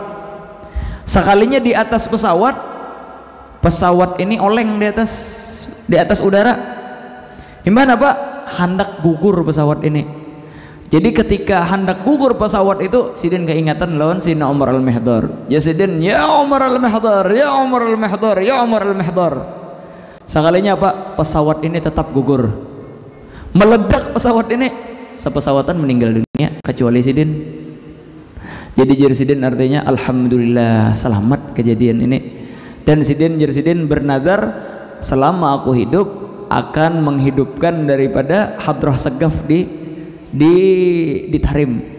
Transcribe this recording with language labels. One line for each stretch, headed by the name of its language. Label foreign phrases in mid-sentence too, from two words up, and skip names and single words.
Banjar: Sekalinya di atas pesawat ini oleng di atas udara.
Indonesian: Gimana Pak?
Banjar: Hendak gugur pesawat ini. Jadi ketika hendak gugur pesawat itu, Sidin keingatan lawan Sayyidina Umar Al-Mihdar. Ya Sidin, ya Umar Al-Mihdar, ya Umar Al-Mihdar, ya Umar Al-Mihdar. Sekalinya Pak, pesawat ini tetap gugur. Meledak pesawat ini, sepesawatan meninggal dunia kecuali Sidin. Jadi Sidin artinya alhamdulillah selamat kejadian ini.
Indonesian: Dan Sidin bernadar selama aku hidup akan menghidupkan daripada Hadrah Segaf di Tarim.